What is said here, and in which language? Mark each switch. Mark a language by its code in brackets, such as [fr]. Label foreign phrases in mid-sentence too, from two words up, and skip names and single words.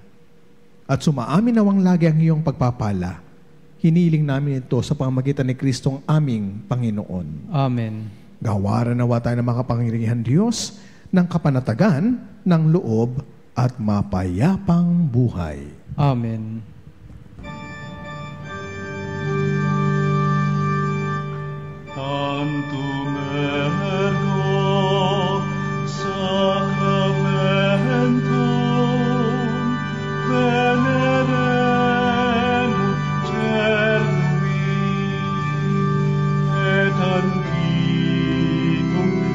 [tl] At sumaamin nawang lagi ang iyong pagpapala. Hiniling namin ito sa pamamagitan ni Kristong aming Panginoon. Amen. Gawaran nawa tayo ng makapangyarihan Diyos ng kapanatagan, ng loob at mapayapang buhay. Amen. [la] Tantum ergo sacramentum veneremur cernui et antiquum